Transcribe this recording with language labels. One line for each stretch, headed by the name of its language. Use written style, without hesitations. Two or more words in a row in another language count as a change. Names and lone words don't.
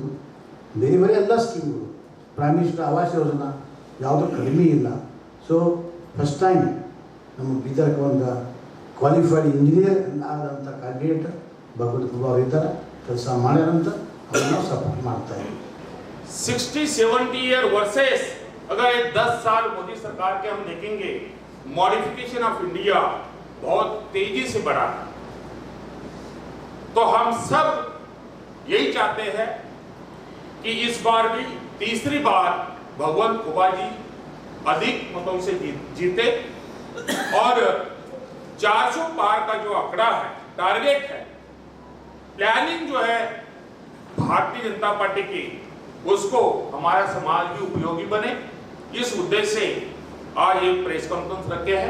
Kannada: ಬೇರೆ ಬೇರೆ ಎಲ್ಲ ಸ್ಕೀಮ್ಗಳು, ಪ್ರೈಮ್ ಮಿನಿಸ್ಟರ್ ಆವಾಸ್ ಯೋಜನಾ ಯಾವುದೂ ಕಡಿಮೆ ಇಲ್ಲ.
English: so first time
Kannada: ನಮ್ಮ ಬೀದರ್ಗೆ ಒಂದು
English: qualified engineer
Kannada: ಆದಂಥ ಕ್ಯಾಂಡಿಡೇಟ್ ಭಗವಂತ ಖುಬಾ ಇದ್ದಾರೆ, ಕೆಲಸ ಮಾಡ್ಯಾರಂತ ಅವ್ರನ್ನ ಸಪೋರ್ಟ್ ಮಾಡ್ತಾ ಇದ್ದೀವಿ.
Hindi: 60-70
English: year versus
Hindi: अगर 10 साल मोदी सरकार के हम देखेंगे,
English: modification of India
Hindi: बहुत तेजी से बढ़ा है. तो हम सब यही चाहते हैं कि इस बार भी तीसरी बार भगवंत खुबा जी अधिक मतों से जीते और 400 पार का जो आंकड़ा है, टारगेट है, प्लानिंग जो है भारतीय जनता पार्टी की, उसको हमारा समाज भी उपयोगी बने, इस उद्देश्य से आज एक
English: press conference
Hindi: रखे हैं.